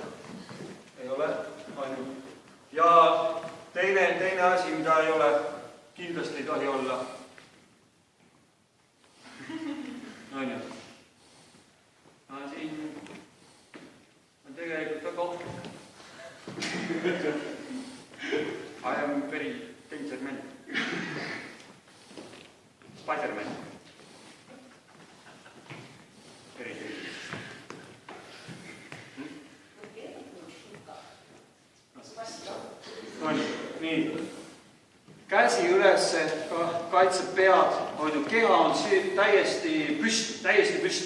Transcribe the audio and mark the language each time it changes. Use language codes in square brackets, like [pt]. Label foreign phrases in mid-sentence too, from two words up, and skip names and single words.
[et] Ei ole, ainult. Ja teine asi, mida ei ole, kindlasti ei tohi olla. On ju? Siin on tegelikult väga ohtlik. [en] I am very danger man. Spider-Man. [et] Eriti. Nii. Käsi üles, kaitseb pead, keha on täiesti püsti.